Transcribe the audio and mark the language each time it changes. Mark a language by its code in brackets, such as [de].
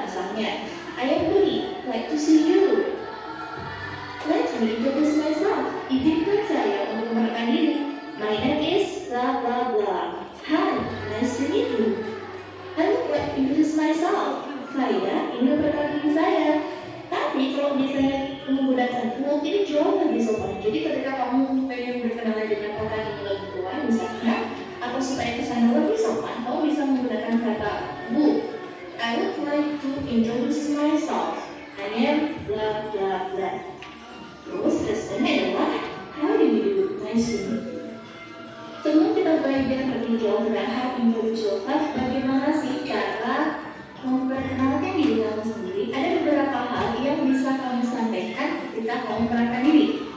[en] Misalnya I am Budi, like to see you. Let me introduce myself. [id] Izinkan saya untuk memperkenalkan diri. [en] My name is blah blah blah. Hi, nice to meet you. I would like to introduce myself. [id] Saya ingin memperkenalkan diri saya. Tapi kalau misalnya menggunakan would ini jauh lebih sopan. Jadi ketika kamu pengen berkenalan dengan orang yang lebih tua misalnya, atau supaya kesannya lebih sopan, kamu bisa menggunakan kata would. [en] I would like to introduce myself. I am blah blah blah. [id] Terus responnya adalah [en] how do you do? Nice to meet you. [id] Sebelum kita belajar lebih jauh tentang [en] how to introduce yourself, [id] bagaimana sih cara memperkenalkan diri kamu sendiri? Ada beberapa hal yang bisa kamu sampaikan ketika kamu memperkenalkan diri.